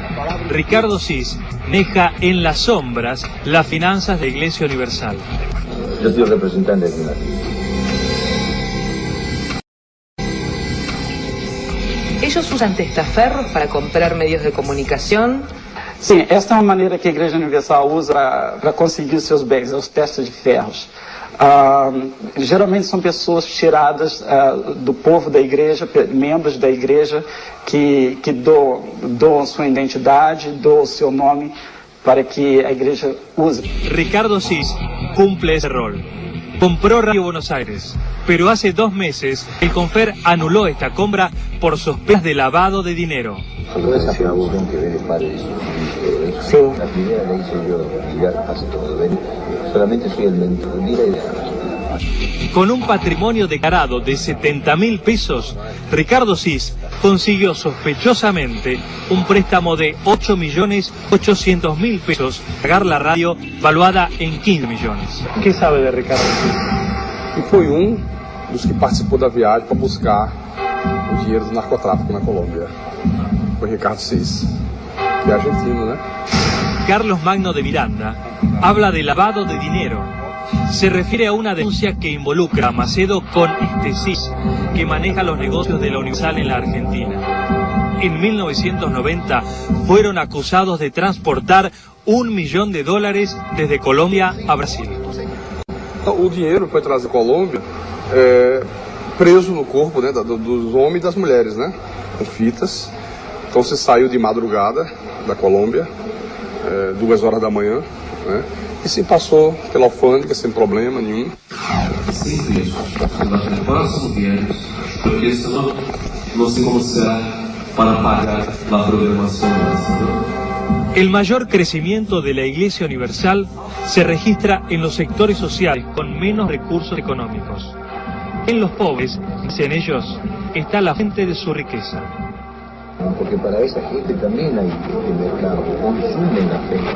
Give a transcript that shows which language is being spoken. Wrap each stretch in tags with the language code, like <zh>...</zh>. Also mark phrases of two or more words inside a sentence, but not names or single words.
<es>Ricardo Sis maneja en las sombras las finanzas de Iglesia Universal. Yo soy representante de la ¿Ellos usan testaferros para comprar medios de comunicación?</es> <pt>Sim, esta é uma maneira que a Igreja Universal usa para conseguir seus bens, os testes de ferros. Geralmente são pessoas tiradas do povo da igreja, membros da igreja, que doam sua identidade, doam seu nome para que a igreja use.</pt> <es>Ricardo Sis cumple ese rol. compró Radio Buenos Aires, pero hace 2 meses el Confer anuló esta compra por sospechas de lavado de dinero. Toda esa producción que ven padre, sí. La primera la hice yo, mirar hace todo, ven, solamente soy el mentor, mira y Con un patrimonio declarado de 70.000 pesos, Ricardo Sis consiguió sospechosamente un préstamo de 8.800.000 pesos, pagar la radio valuada en 15 millones. ¿Qué sabe de Ricardo Sis?</es> <pt>E foi dos que participou da viagem para buscar o dinheiro do narcotráfico na Colômbia. Foi Ricardo Sis, que é argentino, né?</pt> <es>Carlos Magno de Miranda habla de lavado de dinero. Se refiere a una denuncia que involucra a Macedo con este Sis, que maneja los negocios de la Universal en la Argentina. En 1990 fueron acusados de transportar $1 millón desde Colombia a Brasil.</es> <pt>O dinheiro foi trazido da Colômbia preso no corpo, né, dos homens e das mulheres, né, com fitas. Então se saiu de madrugada da Colômbia, 2 horas da manhã, né, e se passou pela alfândega sem problema nenhum. Sempre isso, nos próximos anos, porque senão não sei como será para pagar a programação dessa.</pt> <es>El mayor crecimiento de la Iglesia Universal se registra en los sectores sociales con menos recursos económicos. En los pobres, dicen ellos, está la fuente de su riqueza. Porque para esa gente también hay mercado, consumen la fe.</es>